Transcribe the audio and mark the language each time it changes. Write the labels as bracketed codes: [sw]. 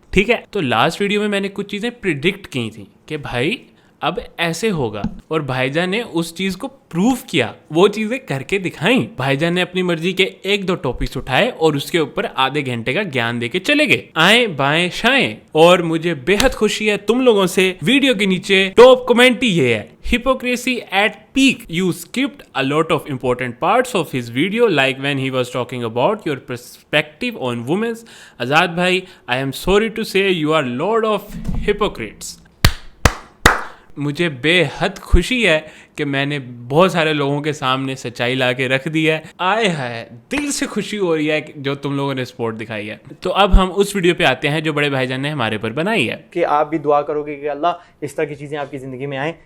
[hi] ठीक है, तो लास्ट वीडियो में मैंने कुछ चीज़ें प्रिडिक्ट की थी कि भाई अब ऐसे होगा, और भाईजान ने उस चीज को प्रूव किया, वो चीजें करके दिखाई। भाईजान ने अपनी मर्जी के एक दो टॉपिक्स उठाए और उसके ऊपर आधे घंटे का ज्ञान देके चले गए, आए बाएं शाएं। और मुझे बेहद खुशी है तुम लोगों से। वीडियो के नीचे टॉप कमेंट ही ये है, [en] hypocrisy at peak. You skipped a lot of important parts of his video, like when he was talking about your perspective on women. Azad bhai, I am sorry to say you are lord of hypocrites. [hi] मुझे बेहद खुशी है कि मैंने बहुत सारे लोगों के सामने सच्चाई ला के रख दी है। आए है, दिल से खुशी हो रही है जो तुम लोगों ने सपोर्ट दिखाई है। तो अब हम उस वीडियो पे आते हैं जो बड़े भाईजान ने हमारे पर बनाई है, कि आप भी दुआ करोगे कि अल्लाह इस तरह की चीज़ें आपकी ज़िंदगी में आएँ।